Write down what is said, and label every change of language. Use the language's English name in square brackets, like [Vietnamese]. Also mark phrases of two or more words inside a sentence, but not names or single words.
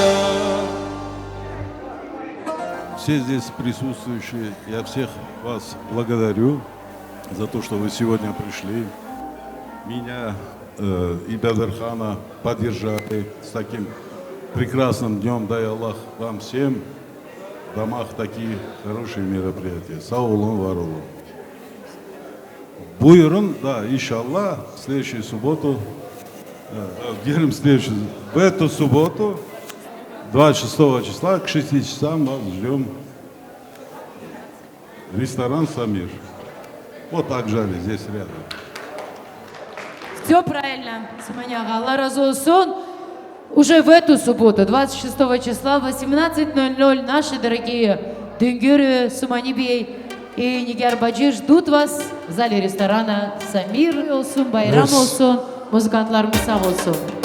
[Russian] Все здесь присутствующие, я всех вас благодарю за то, что вы сегодня пришли. Меня и Бедархана поддержали с таким прекрасным днем. Дай Аллах вам всем в домах такие хорошие мероприятия. [Azerbaijani] Sağ olun, var olun. Buyurun, [Russian] да, иншаллах, в следующую субботу, в эту субботу, 26 числа, к 6 часам вас ждем в ресторан «Самир». Вот так жали, здесь рядом. Все правильно, Суманяга, [Azerbaijani] Allah razı olsun. [Russian] Уже в эту субботу, 26 числа, в 18:00, наши дорогие Дүнгүрү, Сумани Бей и Нигер Баджи ждут вас в зале ресторана «Самир» [Azerbaijani] olsun, bayram olsun, muzikantlarımız sağ olsun.